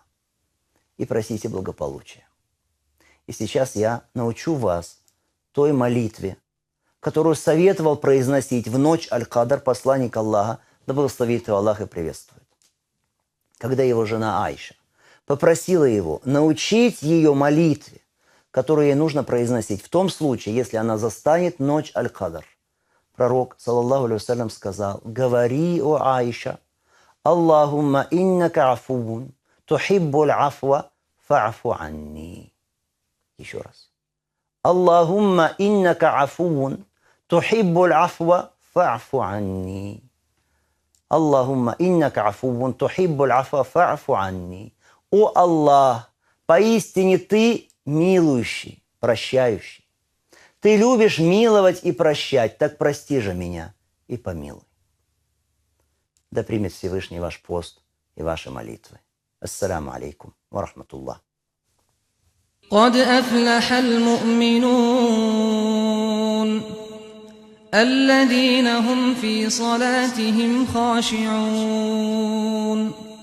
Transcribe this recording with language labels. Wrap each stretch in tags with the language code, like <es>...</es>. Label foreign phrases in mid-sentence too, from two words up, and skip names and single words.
<ru>И просите благополучия. И сейчас я научу вас той молитве, которую советовал произносить в ночь Аль-Кадр посланник Аллаха, да благословит его Аллах и приветствует. Когда его жена Айша попросила его научить ее молитве, которую ей нужно произносить в том случае, если она застанет ночь Аль-Кадр. Пророк,</ru> <ar>صلى الله عليه وسلم,</ar> <ru>сказал: говори, о Айша,</ru> <ar>اللهم إنك عفو تحب العفو, فاعف عني.</ar> <ru>Еще раз.</ru> <ar>اللهم إنك عفو تحب العفو فاعف عني. اللهم إنك عفو تحب العفو, فاعف عني.</ar> <ru>О Аллах, поистине Ты милующий, прощающий. Ты любишь миловать и прощать, так прости же меня и помилуй. Да примет Всевышний ваш пост и ваши молитвы.</ru> <ar>السلام عليكم ورحمة الله. قد أفلح المؤمنون الذين هم في صلاتهم خاشعون</ar>